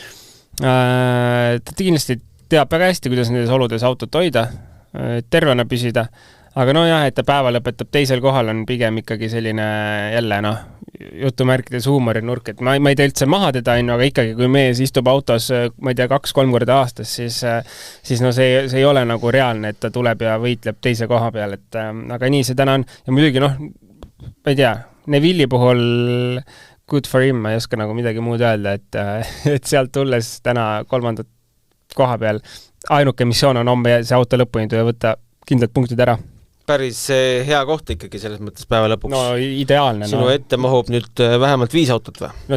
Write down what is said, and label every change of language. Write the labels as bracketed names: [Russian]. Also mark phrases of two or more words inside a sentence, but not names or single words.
[Estonian] Ta kindlasti teab väga hästi, kuidas nendes oludes autot hoida, tervena püsida, aga et ta päeva lõpetab teisel kohal on pigem ikkagi selline jälle, jutumärkides huumorinurk, et ma ei tee üldse maha teda, aga ikkagi, kui mees istub autos, ma ei tea, 2-3 korda aastas, siis see ei ole nagu reaalne, et ta tuleb ja võitleb teise koha peal, aga nii see täna on. Ja muidugi, ma ei tea, Neville'i puhul [English] good for him, [Estonian] ma ei oska nagu midagi muud öelda, et sealt tulles täna 3. koha peal, ainuke missioon on homme see auto lõpuni ja võtta kindlalt punktid ära. Päris hea koht ikkagi selles mõttes päeva lõpuks. Ideaalne. Sinu ette mahub nüüd vähemalt 5 autot või?